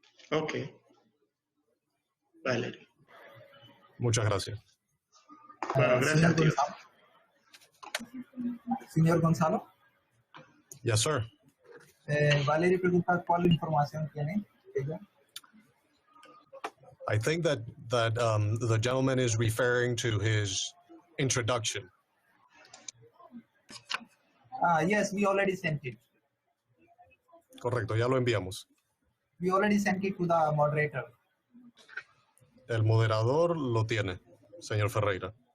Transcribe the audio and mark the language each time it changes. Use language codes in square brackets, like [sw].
[en] Ok. Valerie. [es] Muchas gracias. Bueno, gracias a ti. Señor Gonzalo. [en] Yes, sir. [es] Valerie pregunta cuál información tiene ella. [en] I think that the gentleman is referring to his introduction. Yes, we already sent it. [es] Correcto, ya lo enviamos. [en] We already sent it to the moderator. [es] El moderador lo tiene, señor Ferreira.